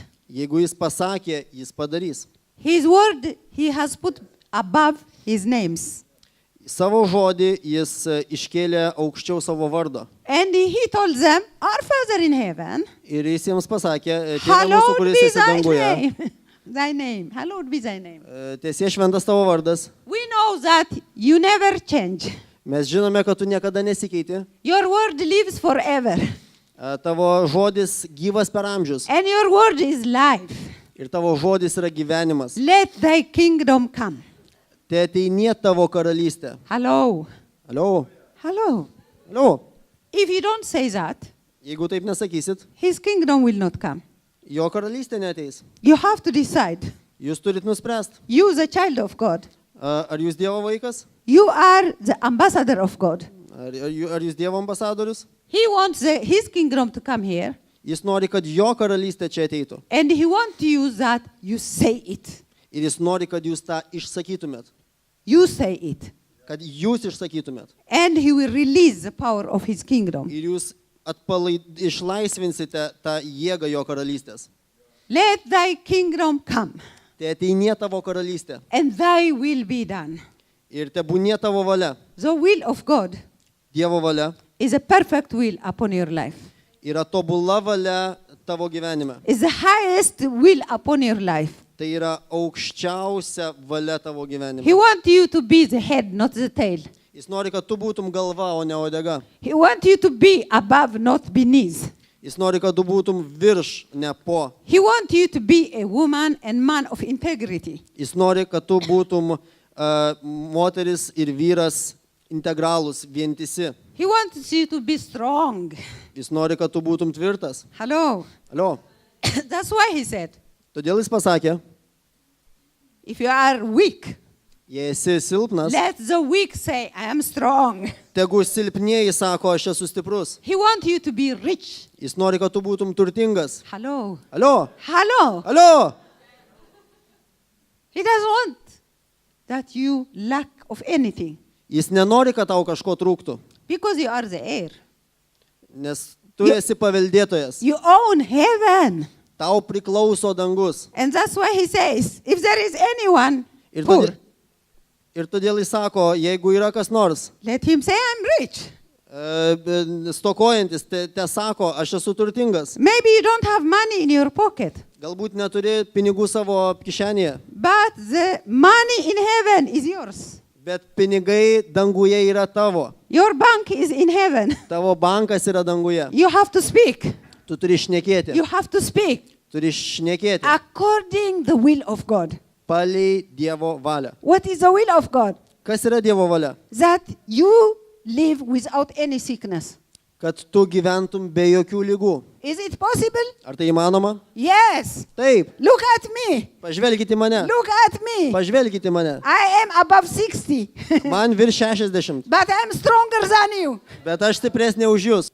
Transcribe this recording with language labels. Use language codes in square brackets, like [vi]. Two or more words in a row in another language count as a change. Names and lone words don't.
[lt] Jeigu jis pasakė, jis padarys. [en] His word he has put above his names. [lt] Savo žodį jis iškėlė aukščiau savo vardo. [en] And he told them, our Father in heaven, [lt] Ir jis jiems pasakė, tėve mūsų, [en] hallowed [lt] kuris [en] be [lt] esi [en] thy [lt] danguje. [en] name. Thy name, hallowed be thy name. [lt] Tiesie šventas tavo vardas. [en] We know that you never change. [lt] Mes žinome, kad tu niekada nesikeiti. [en] Your word lives forever. [lt] Tavo žodis gyvas per amžius. [en] And your word is life. [lt] Ir tavo žodis yra gyvenimas. [en] Let thy kingdom come. [lt] Te ateinie tavo karalystė. [en] Hello. [lt] Alio, [en] Hello. [lt] alio. [en] If you don't say that, [lt] Jeigu taip nesakysit, [en] his kingdom will not come. [lt] jo karalystė neateis. [en] You have to decide. [lt] Jūs turit nuspręsti. [en] You, the child of God, [lt] Ar jūs Dievo vaikas? [en] you are the ambassador of God. [lt] Ar jūs Dievo ambasadorius? [en] He wants his kingdom to come here, [lt] Jis nori, kad jo karalystė čia ateitų. [en] and he wants you that you say it. [lt] Ir jis nori, kad jūs tą išsakytumėt. [en] You say it. [lt] Kad jūs išsakytumėt. [en] And he will release the power of his kingdom. [lt] Ir jūs išlaisvinsite tą jėgą jo karalystės. [en] Let thy kingdom come, [lt] Tai ateinie tavo karalystė. [en] and thy will be done. [lt] Ir tebūnie tavo valia. [en] The will of God [lt] Dievo valia [en] is a perfect will upon your life. [lt] yra tobula valia tavo gyvenime. [en] Is the highest will upon your life. [lt] Tai yra aukščiausia valia tavo gyvenime. [en] He wants you to be the head, not the tail. [lt] Jis nori, kad tu būtum galva, o ne odega. [en] He wants you to be above, not beneath. [lt] Jis nori, kad tu būtum virš, ne po. [en] He wants you to be a woman and man of integrity. [lt] Jis nori, kad tu būtum moteris ir vyras integralūs, vientisi. [en] He wants you to be strong. [lt] Jis nori, kad tu būtum tvirtas. [en] Hello. [lt] Alio. [en] That's why he said, [lt] Todėl jis pasakė, [en] if you are weak, [lt] jei esi silpnas, [en] let the weak say, I am strong. [lt] tegu silpnieji sako, aš esu stiprus. [en] He wants you to be rich. [lt] Jis nori, kad tu būtum turtingas. [en] Hello. [lt] Alio. [en] Hello. [lt] Alio. [en] He doesn't want that you lack of anything, [lt] Jis nenori, kad tau kažko trūktų, [en] because you are the heir. [lt] nes tu esi paveldėtojas. [en] You own heaven. [lt] Tau priklauso dangus. [en] And that's why he says, if there is anyone [lt] Ir [en] poor, [lt] todėl, ir todėl jis sako, jeigu yra kas nors [en] let him say, I'm rich. [lt] stokojantis, te sako, aš esu turtingas. [en] Maybe you don't have money in your pocket, [lt] Galbūt neturi pinigų savo kišenėje, [en] but the money in heaven is yours. [lt] bet pinigai danguje yra tavo. [en] Your bank is in heaven. [lt] Tavo bankas yra danguje. [en] You have to speak. [lt] Tu turi šnekėti. [en] You have to speak [lt] Turi šnekėti [en] according the will of God. [lt] palei Dievo valią. [en] What is the will of God? [lt] Kas yra Dievo valia? [en] That you live without any sickness. [lt] Kad tu gyventum be jokių lygų. [en] Is it possible? [lt] Ar tai įmanoma? [en] Yes. [lt] Taip. [en] Look at me. [lt] Pažvelkite į mane. [en] Look at me. [lt] Pažvelkite į mane. [en] I am above 60, [lt] Man virš 60, [en] but I am stronger than you. [lt] bet aš stipresnė už jūs.